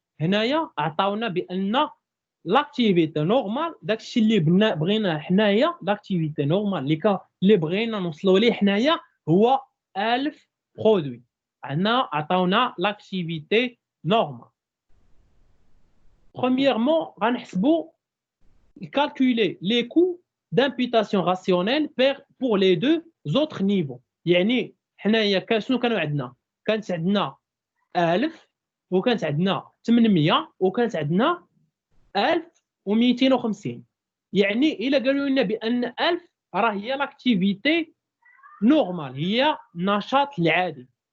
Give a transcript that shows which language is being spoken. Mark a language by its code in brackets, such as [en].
[ar] هنايا عطاونا بان لاكتيفيتي نورمال داكشي اللي بغينا حنايا لاكتيفيتي نورمال اللي بغينا نوصلوا ليه حنايا هو 1000 برودوي. عندنا عطاونا لاكتيفيتي نورمال. [fr] premièrement [ar] غنحسبوا [fr] calculer les coûts d'imputation rationnelle pour les deux autres niveaux. [ar] يعني حنايا شنو كانوا عندنا؟ كانت عندنا 1000 وكانت عندنا 800 وكانت عندنا 1250. يعني الا قالوا لنا بان 1000 راه هي لاكتيفيتي نورمال، هي النشاط العادي.